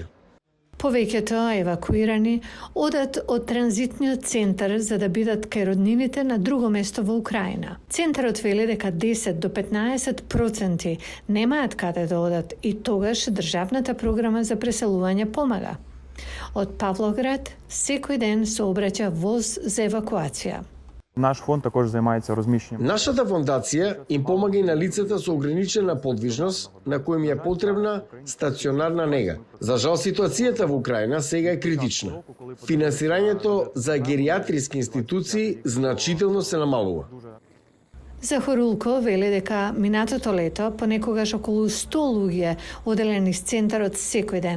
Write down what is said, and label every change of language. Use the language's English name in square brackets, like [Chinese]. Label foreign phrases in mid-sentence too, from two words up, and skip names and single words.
[Macedonian] Повеќето евакуирани одат од транзитниот центар за да бидат кај роднините на друго место во Украина. Центарот вели дека 10 до 15% немаат каде да одат и тогаш државната програма за преселување помага. Од Павлоград секој ден се обраќа воз за евакуација. [Ukrainian] Наш фонд також займається розміщенням. [Macedonian] Нашата фондација им помага и на лицата со ограничена подвижност, на кои им е потребна стационарна нега. За жал, ситуацијата во Украина сега е критична. Финансирањето за гериатриски институции значително се намалува. Захорулко вели дека минатото лето понекогаш околу 100 луѓе оделени из центарот секој ден.